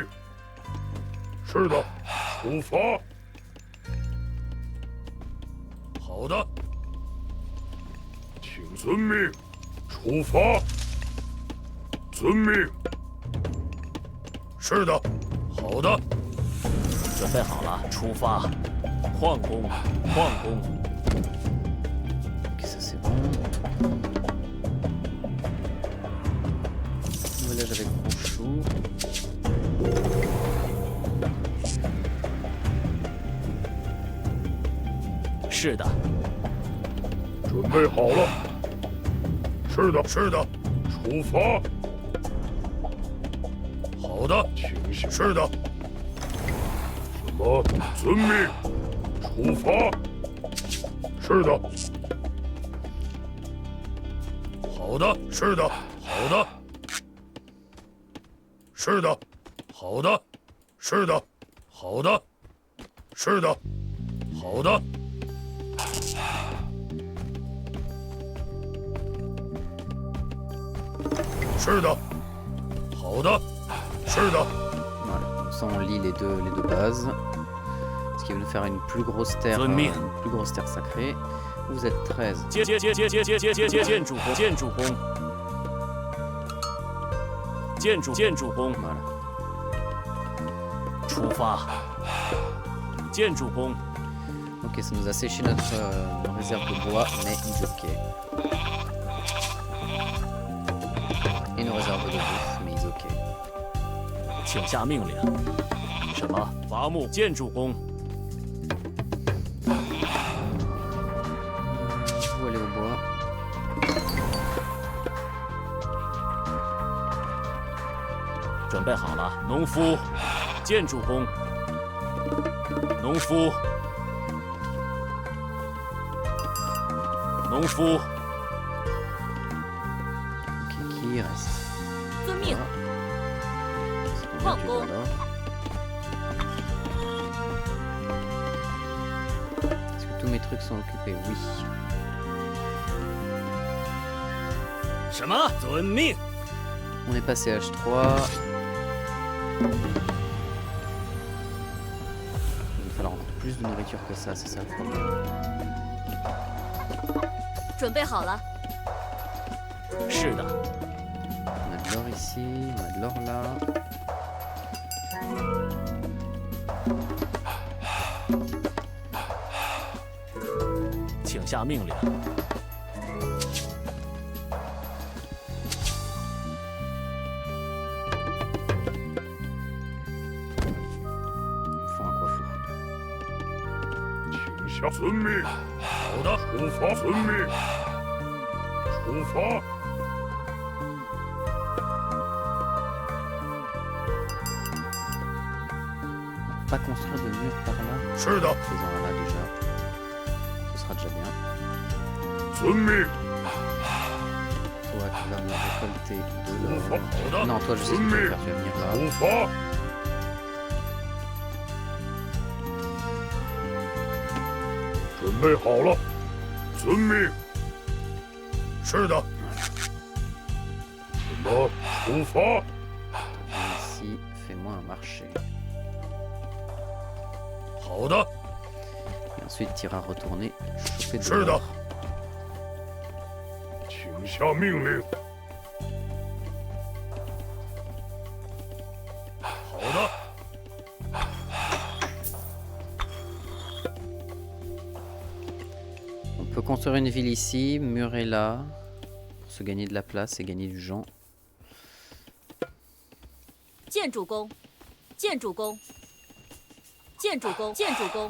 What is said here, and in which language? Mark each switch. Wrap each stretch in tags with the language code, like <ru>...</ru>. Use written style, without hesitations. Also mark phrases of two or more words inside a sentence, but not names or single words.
<zh>是的，出发。好的。请遵命。出发。遵命。是的，好的。准备好了，出发。矿工，矿工。</zh> <fr>Ok, ça c'est bon. Village avec Rouchou. C'est 的。</fr> <zh>准备好了。是的，是的。出发！好的，请下。是的。什么？遵命。出发！是的。好的，是的，好的。是的，好的，是的，好的，是的，好的。是的，好的，是的。</zh> <fr>Voilà, comme ça on lit les deux bases. Ce qui va nous faire une plus grosse terre, une plus grosse terre sacrée. Vous êtes 13.</fr> <zh>建筑工，建筑工，建筑工。</zh> <fr>Voilà.</fr> <zh>出发。建筑工。</zh> <fr>Ok, ça nous a séché notre réserve de bois, mais il est ok. Et nos réserves de bouffe, mais ils ok.</fr> <zh>请下命令。什么？伐木建筑工。</zh> <fr>Vous allez au bois.</fr> <zh>准备好了，农夫，建筑工。农夫，农夫。</zh> <fr>Ok, qui reste?</fr> <zh>遵命。</zh> <fr>C'est combien tu veux,</fr> <zh>矿工。</zh> <fr>alors? Est-ce que tous mes trucs sont occupés? Oui.</fr> <zh>什么？遵命。</zh> <fr>On est passé H3. Il va falloir encore plus de nourriture que ça, c'est ça le problème.</fr> <zh>准备好了。是的。</zh> <fr>On a a de l'or ici, on a de l'or là.</fr> <zh>下命令。</zh> <fr>Faut un coiffeur.</fr> <zh>请下遵命。好的，出发。遵命。出发。</zh> <fr>Pas construire de mur par là.</fr> <zh>是的，</zh> <fr>Faisons un là déjà. Ce sera déjà bien.</fr> <zh>遵命。</zh> <fr>Toi qui vas me récolter de</fr> <zh>出发。</zh> <fr>l'or.</fr> <zh>好的，</zh> <fr>Non, toi je sais ce que</fr> <zh>遵</zh> <fr>tu vas</fr> <zh>命。</zh> <fr>faire, tu vas venir là.</fr> <zh>出发。准备好了，遵命。是的。什么？出发。</zh> <fr>Et ici, fais-moi un marché.</fr> <zh>好的，</zh> <fr>Et ensuite, tu iras retourner choper de</fr> <zh>是的</zh> <fr>l'or.。</fr> <zh>请下命令。好的。</zh> <fr>On peut construire une ville ici, murer là, pour se gagner de la place et gagner du gens.</fr> <zh>建筑工，建筑工，建筑工，建筑工，</zh>